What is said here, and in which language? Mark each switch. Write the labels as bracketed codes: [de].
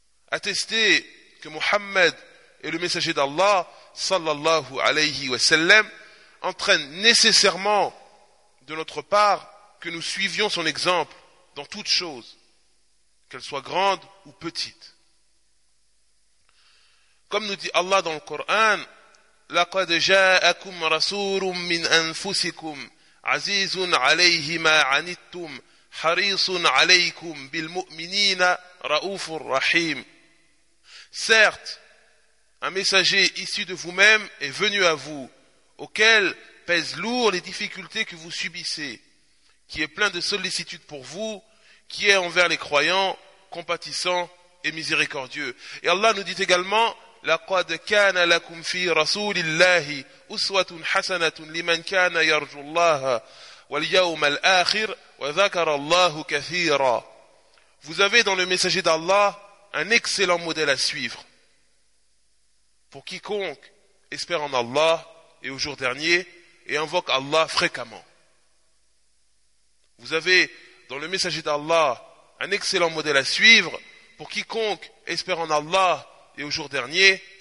[fr] Attester que Mohammed est le messager d'Allah, sallallahu alayhi wa sallam, entraîne nécessairement de notre part que nous suivions son exemple dans toute chose, qu'elle soit grande ou petite. Comme nous dit Allah dans le Coran: [ar] لَقَدْ جَاءَكُمْ رَسُولٌ مِّنْ أَنفُسِكُمْ عَزِيزٌ عَلَيْهِ مَا عَنِتُّمْ حَرِيصٌ عَلَيْكُمْ بِالْمُؤْمِنِينَ رَؤُوفٌ رَحِيمٌ. [fr] Certes, un messager issu de vous-même est venu à vous, auquel pèsent lourd les difficultés que vous subissez, qui est plein de sollicitude pour vous, qui est envers les croyants compatissant et miséricordieux. Et Allah nous dit également: [ar] لَقَدْ كَانَ لَكُمْ فِي رَسُولِ اللَّهِ أُسْوَةٌ حَسَنَةٌ لِمَنْ كَانَ يَرْجُ اللَّهَ وَالْيَوْمَ الْآخِرِ وَذَكَرَ اللَّهُ كَثِيرًا. [fr] Vous avez dans le messager d'Allah un excellent modèle à suivre pour quiconque espère en Allah et au jour dernier et invoque Allah fréquemment. Vous avez dans le messager d'Allah un excellent modèle à suivre pour quiconque espère en Allah et au jour dernier